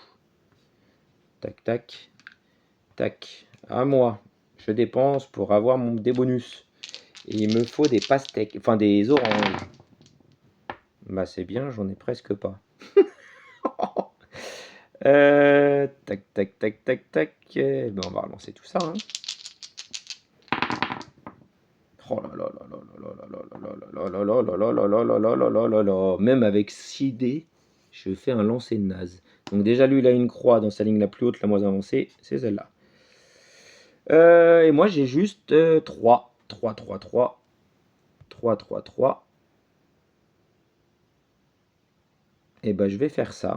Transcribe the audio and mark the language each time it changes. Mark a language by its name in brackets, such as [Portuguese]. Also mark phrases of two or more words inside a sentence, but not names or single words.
[French] Tac, tac, tac. À moi. Je dépense pour avoir des bonus. Et il me faut des pastèques, enfin des oranges. Bah c'est bien, j'en ai presque pas. Tac, tac, tac, tac, tac. Ben, on va relancer tout ça. Hein. Oh là là là là là là là là là là là là là là là là là là là. Même avec 6 dés, je fais un lancer de naze. Donc déjà, lui, il a une croix dans sa ligne la plus haute, la moins avancée. C'est celle-là. Et moi, j'ai juste 3. 3, 3, 3. 3, 3, 3. Et ben, je vais faire ça.